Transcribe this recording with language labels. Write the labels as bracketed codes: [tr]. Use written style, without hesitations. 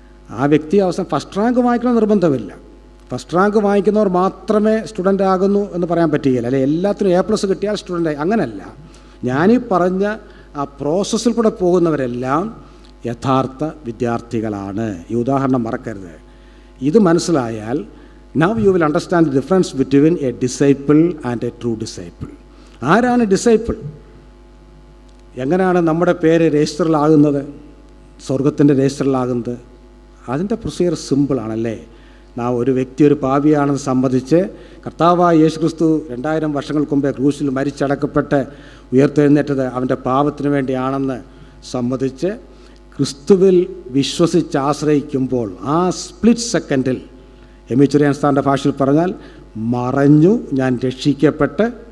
[ml] ആ വ്യക്തി അവസാനം ഫസ്റ്റ് റാങ്ക് വാങ്ങിക്കണം നിർബന്ധമില്ല. ഫസ്റ്റ് റാങ്ക് വാങ്ങിക്കുന്നവർ മാത്രമേ സ്റ്റുഡൻ്റ് ആകുന്നു എന്ന് പറയാൻ പറ്റുകയില്ല. അല്ലെ എല്ലാത്തിനും A+ കിട്ടിയാൽ സ്റ്റുഡൻ്റ്. അങ്ങനല്ല. ഞാനീ പറഞ്ഞ ആ പ്രോസസ്സിൽ കൂടെ പോകുന്നവരെല്ലാം യഥാർത്ഥ വിദ്യാർത്ഥികളാണ്. ഈ ഉദാഹരണം മറക്കരുത്. ഇത് മനസ്സിലായാൽ [en] now you will understand the difference between a disciple and a true disciple. [ml] ആരാണ് ഡിസൈപ്പിൾ? എങ്ങനെയാണ് നമ്മുടെ പേര് രജിസ്റ്ററിലാകുന്നത്, സ്വർഗത്തിൻ്റെ രജിസ്റ്ററിലാകുന്നത്? അതിൻ്റെ പ്രൊസീജിയർ സിമ്പിളാണല്ലേ. ഒരു വ്യക്തി ഒരു പാപിയാണെന്ന് സമ്മതിച്ച് കർത്താവായ യേശുക്രിസ്തു 2000 വർഷങ്ങൾക്ക് മുമ്പേ ക്രൂശിൽ മരിച്ചടക്കപ്പെട്ട് ഉയർത്തെഴുന്നേറ്റത് അവൻ്റെ പാപത്തിന് വേണ്ടിയാണെന്ന് സമ്മതിച്ച് ക്രിസ്തുവിൽ വിശ്വസിച്ച് ആശ്രയിക്കുമ്പോൾ ആ സ്പ്ലിറ്റ് സെക്കൻഡിൽ, എമിച്ചുറിയാൻ സ്ഥാൻ്റെ ഭാഷയിൽ പറഞ്ഞാൽ, മറഞ്ഞു ഞാൻ രക്ഷിക്കപ്പെട്ട്